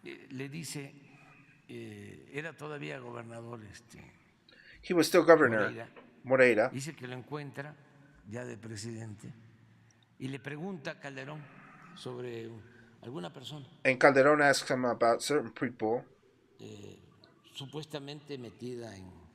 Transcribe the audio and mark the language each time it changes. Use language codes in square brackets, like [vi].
[es] Le dice, era todavía gobernador [en] he was still governor, Moreira, [es] dice que lo encuentra ya de presidente y le pregunta a Calderón sobre alguna persona [en] and Calderon asks him about certain people [es] supuestamente metida en